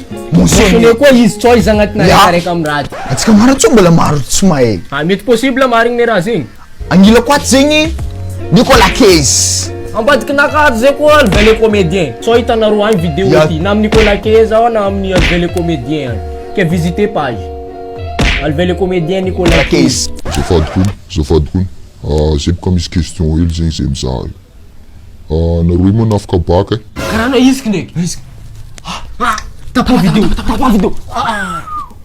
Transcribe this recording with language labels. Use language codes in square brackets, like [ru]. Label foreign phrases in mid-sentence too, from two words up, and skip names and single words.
[fr] Mentionné mentionné [mg] koa izy tsao izy agnatina Ya. raiky amin'ny raha ty. atsika maratsy mbola maro tsy mahay Mety possible marigny ne raha zegny. angila koaty zegny Nicolas Cage Ambadiky nakato zay koa Alvin le comédien. Tsao hitanareo agny vidéo Ya. ty na amin'ny Nicolas Cage ao na amin'ny Alvin le comédien agny. Ke [fr] visiter page. [mg] Alvin le comédien Nicolas Cage. Cage Zafady kun. Zay boka misy question hely zegny zay mizaha. Naroy moa nafaka baka. Karaha na izy ndraiky. Tapa vidéo.